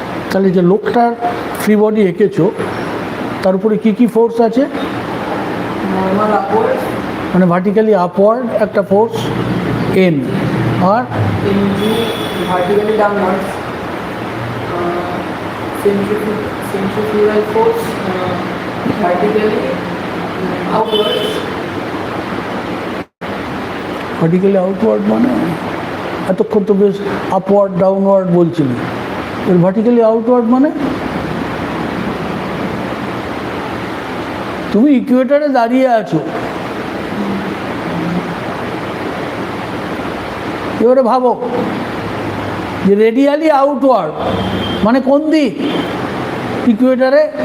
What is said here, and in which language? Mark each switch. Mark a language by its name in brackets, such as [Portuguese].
[Bangla] তাহলে যে লোকটার ফ্রি বডি এঁকেছো তার উপরে কি কি ফোর্স আছে? [English] Normal upwards, [Bangla] মানে ভার্টিক্যালি আপওয়ার্ড একটা ফোর্স এন, আর [English] mg vertically downwards, centrifugal force vertically outwards. [Bangla] Vertically outward মানে এতক্ষণ তো বেশ আপওয়ার্ড ডাউনওয়ার্ড বলছিলি, এর ভার্টিক্যালি আউটওয়ার্ড মানে তুমি ইকুয়েটারে দাঁড়িয়ে আছো, এবারে ভাবো যে রেডিয়ালি আউটওয়ার্ড মানে কোন দিক ইকুয়েটারে?